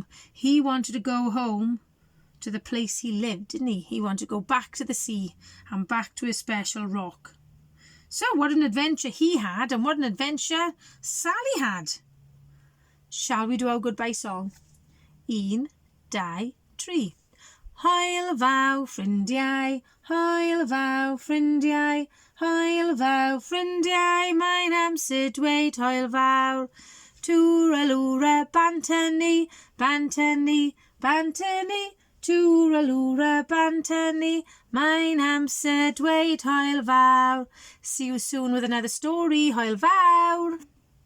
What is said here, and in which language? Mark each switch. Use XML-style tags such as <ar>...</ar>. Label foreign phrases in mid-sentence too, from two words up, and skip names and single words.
<en>He wanted to go home to the place he lived, didn't he? He wanted to go back to the sea and back to his special rock. So what an adventure he had, and what an adventure Sally had. Shall we do our goodbye song? 1, 2, 3.</en> <cy>Hwyl fawr ffrindiau, hwyl fawr ffrindiau, hwyl fawr ffrindiau, mae'n amser dweud hwyl fawr. Twralwra bantynni, bantynni, bantynni, twralwra bantynni, mae'n amser dweud hwyl fawr.</cy> <en>See you soon with another story.</en> <cy>Hwyl fawr.</cy>